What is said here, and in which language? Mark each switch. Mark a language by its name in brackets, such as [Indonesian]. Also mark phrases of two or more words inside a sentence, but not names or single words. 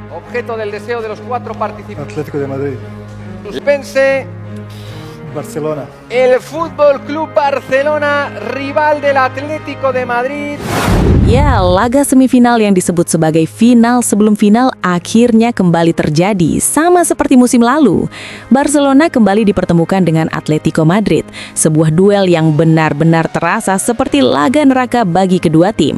[Spanish] Objeto del deseo de los 4 participantes. Atlético de Madrid. Suspense. Barcelona. El Fútbol Club Barcelona, rival del Atlético de Madrid. [Indonesian] Ya, laga semifinal yang disebut sebagai final sebelum final akhirnya kembali terjadi, sama seperti musim lalu. Barcelona kembali dipertemukan dengan Atletico Madrid, sebuah duel yang benar-benar terasa seperti laga neraka bagi kedua tim.